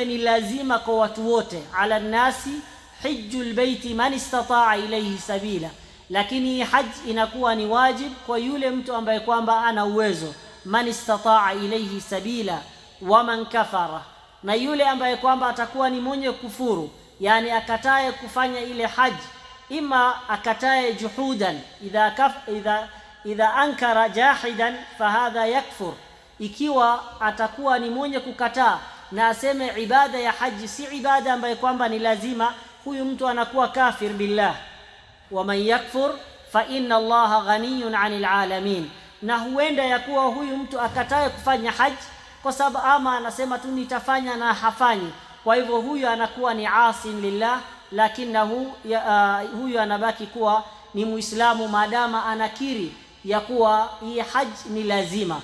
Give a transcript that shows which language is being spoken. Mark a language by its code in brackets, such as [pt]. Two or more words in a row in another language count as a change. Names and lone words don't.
[sw] ni lazima kwa watu wote, [ar] على الناس حج البيت من استطاع إليه سبيلا, [sw] lakini hajj inakuwa ni wajib kwa yule mtu ambaye kwamba ana uwezo, [ar] من استطاع إليه سبيلا ومن كفر, [sw] na yule ambaye kwamba atakuwa ni mwenye kufuru, yani akataye kufanya ile hajj, ima akataye juhudan, [ar] إذا أنكر جاحدا فهذا يكفر, [sw] ikiwa atakuwa ni mwenye kukataa na aseme ibada ya haji si ibada ambaye kwamba ni lazima, huyu mtu anakuwa [ar] كافر بالله. ومن يكفر فإن الله غني عن العالمين, [sw] na huenda ya kuwa huyu mtu akataye kufanya haji kwa sababu ama anasema tu nitafanya na hafanyi, kwa hivyo huyu anakuwa ni [ar] عاص لله, [sw] lakinahu huyu anabaki kuwa ni Muislamu maadama anakiri ya kuwa hii haji ni lazima.